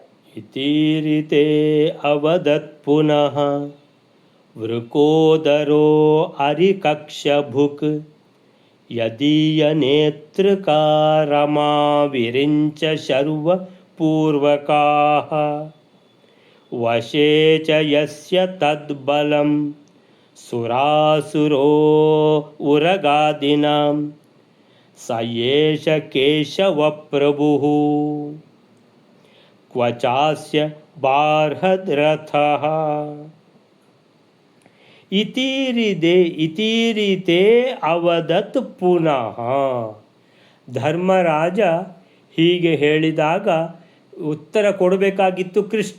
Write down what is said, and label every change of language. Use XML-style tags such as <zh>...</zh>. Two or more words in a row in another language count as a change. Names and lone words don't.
<sa>ಇತೀರಿತೆ ಅವದತ್ ಪುನಃ ವೃಕೋದರೋ ಅರಿಕಕ್ಷಭುಕ್ ಯದೀಯ ನೇತ್ರಕಾರಮಾ ವಿರಿಂಚ ಶರ್ವ ಪೂರ್ವಕಾಃ ವಶೇ ಚ ಯಸ್ಯ ತದ್ಬಲಂ ಸುರಾಸುರೋ ಉರಗಾದಿನಾಂ ಸ ಏಷ ಕೇಶವ ಪ್ರಭುಃ ಕ್ವಚಾಸ್ಯ ಬಾರ್ಹದ್ರಥಃ. ಇತೀರಿತೆ ಅವದತ್ ಪುನಃ.</sa> <kn>ಧರ್ಮರಾಜ ಹೀಗೆ ಹೇಳಿದಾಗ ಉತ್ತರ ಕೊಡಬೇಕಾಗಿತ್ತು ಕೃಷ್ಣ.</kn>